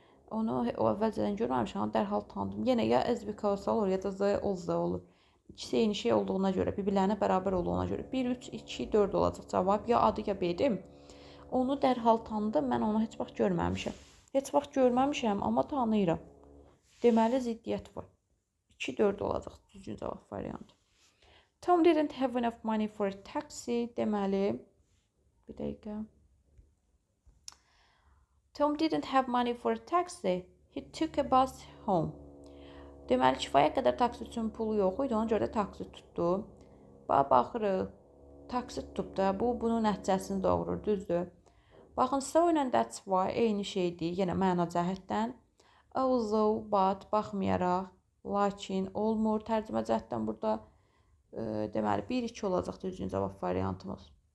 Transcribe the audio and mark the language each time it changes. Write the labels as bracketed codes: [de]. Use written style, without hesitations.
[az] Onu o əvvəlcədən görməmişəm, amma dərhal tanıdım. Yenə ya as because olur, ya da z olur. İkisi eyni şey olduğuna görə, bir-birlərinə bərabər olduğuna görə. 1, 3, 2, 4 olacaq cavab. Ya adı, ya B-dir. Onu dərhal tanıdım. Mən onu heç vaxt görməmişəm. Heç vaxt görməmişəm, amma tanıyıram. Deməli, ziddiyyət var. 2, 4 olacaq düzgün cavab variantı. [en] Tom didn't have enough money for a taxi. [az] Deməli, bir dəqiqə. [en] Tom didn't have money for a taxi. He took a bus home. [az] Deməli, kifayət qədər taksi üçün pulu yox idi, ona görə də taksi tutdu. Baxırıq, taksi tutub da, bu bunun nəticəsini doğurur, düzdür. Baxın, so ilə that's why eyni şeydir, yenə məna cəhətdən. Although, but, baxmayaraq, lakin, olmur, tərcümə cəhətdən burada deməli, 1-2 olacaq düzgün cavab variantımız.